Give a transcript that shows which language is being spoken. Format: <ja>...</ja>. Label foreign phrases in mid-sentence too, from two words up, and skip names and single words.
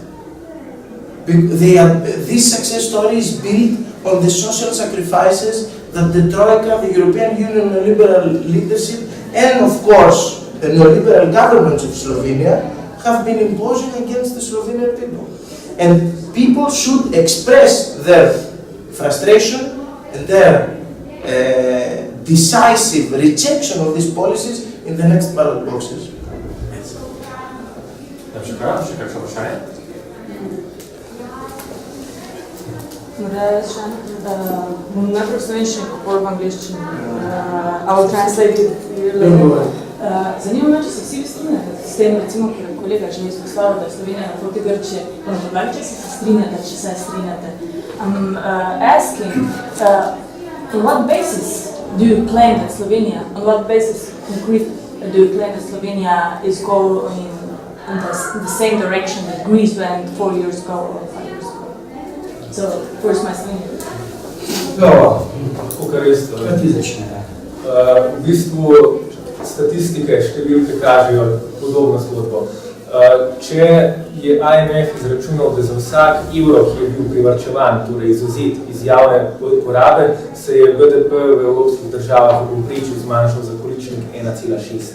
<en>This success story is built on the social sacrifices that the Troika, the European Union neoliberal leadership, and of course the neoliberal governments of Slovenia have been imposing against the Slovenian people. And people should express their frustration and their decisive rejection of these policies in the next ballot boxes.</en> <sl>Bom najprej v slovenščini, kako v angliščini.</sl> <en>I will translate it.</en> <sl>Zanima me, če se vsi strinjate s tem, recimo, ker je kolega že izpostavil, da je Slovenija naproti Grčije. Če se strinjate.</sl> <en>I'm asking, on what basis do you claim that Slovenia, on what basis concrete do you claim that Slovenia is going in the same direction that Greece went 4 years ago or 5 years ago? So, first my strinjate.</en> <sl>Tako kar res, v bistvu statistike, številke kažejo podobno zgodbo. Če je IMF izračunal, da za vsak evro, ki je bil privarčevan, torej izvzet iz javne porabe, se je BDP v evropskih državah v povprečju zmanjšal za količnik 1,6.</sl>